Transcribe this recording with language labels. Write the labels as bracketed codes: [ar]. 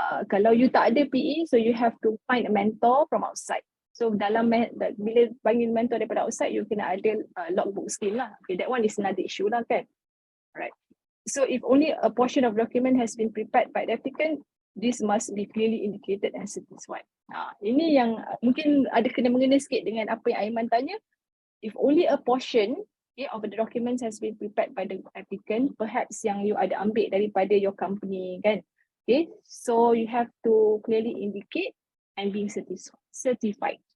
[ms] Kalau you tak ada [en] PE, so you have to find a mentor from outside. [ms] So bila panggil mentor daripada outside, you kena ada logbook skill lah. [en] Okay, that one is another issue lah kan. Right. So if only a portion of document has been prepared by the applicant, this must be clearly indicated and satisfied. [ms] Ini yang mungkin ada kena-mengena sikit dengan apa yang Aiman tanya. [en] If only a portion of the documents has been prepared by the applicant, perhaps [ms] yang you ada ambil daripada [en] your company kan. Okay, so you have to clearly indicate and being certified.